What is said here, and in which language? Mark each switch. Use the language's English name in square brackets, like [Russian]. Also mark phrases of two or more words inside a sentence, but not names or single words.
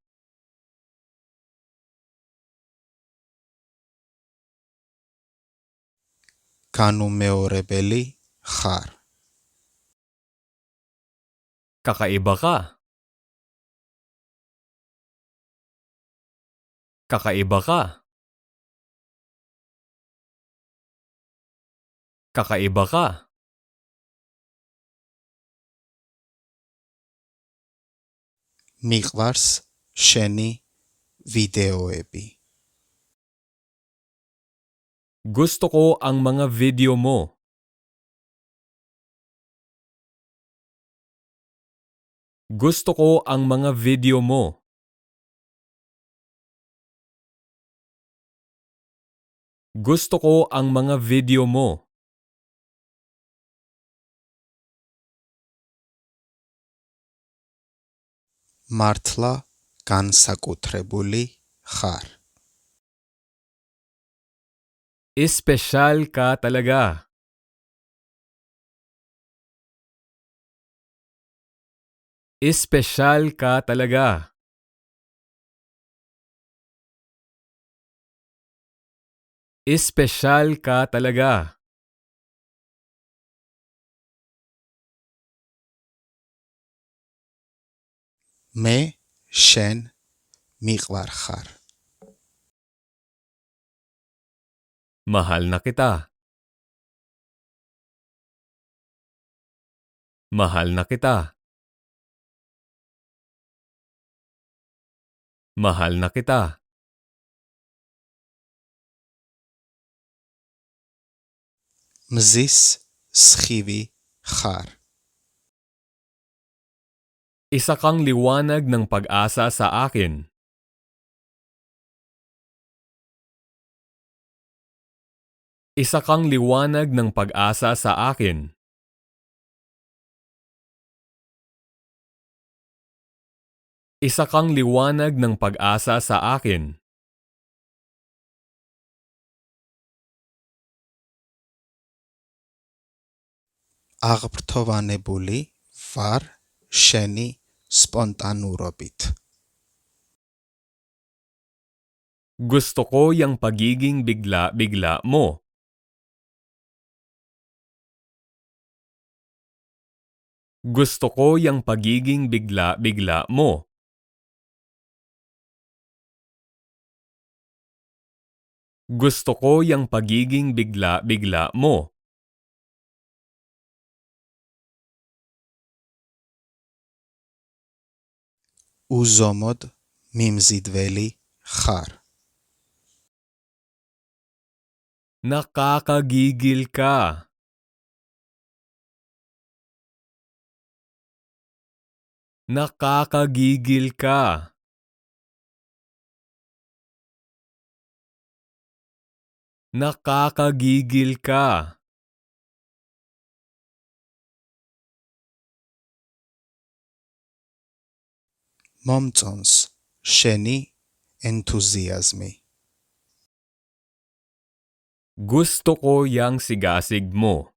[Georgian] განუმეორებელი ხარ. [Filipino] Kakaiba ka. Kakaiba ka. Kakaiba ka. [Georgian] მიყვარს შენი ვიდეოები. [Filipino] Gusto ko ang mga video mo. Gusto ko ang mga video mo. Gusto ko ang mga video mo. [Georgian] მართლა განსაკუთრებული ხარ. [Filipino] Espesyal ka talaga. Espesyal ka talaga. Espesyal ka talaga. [Georgian] მე შენ მიყვარხარ. [Filipino] Mahal na kita. Mahal na kita. Mahal na kita. [Georgian] მზის სხივი ხარ. [Filipino] Isa kang liwanag ng pag-asa sa akin. Isa kang liwanag ng pag-asa sa akin. Isa kang liwanag ng pag-asa sa akin. [Georgian] აღფრთოვანებული ვარ შენი სპონტანურობით. [Filipino] Gusto ko yung pagiging bigla-bigla mo. Gusto ko yung pagiging bigla-bigla mo. Gusto ko yung pagiging bigla-bigla mo. [Georgian] უზომოდ მიმზიდველი ხარ. [Filipino] Nakakagigil ka. Nakakagigil ka. Nakakagigil ka. [Georgian] მომწონს შენი ენთუზიაზმი. [Filipino] Gusto ko yung sigasig mo.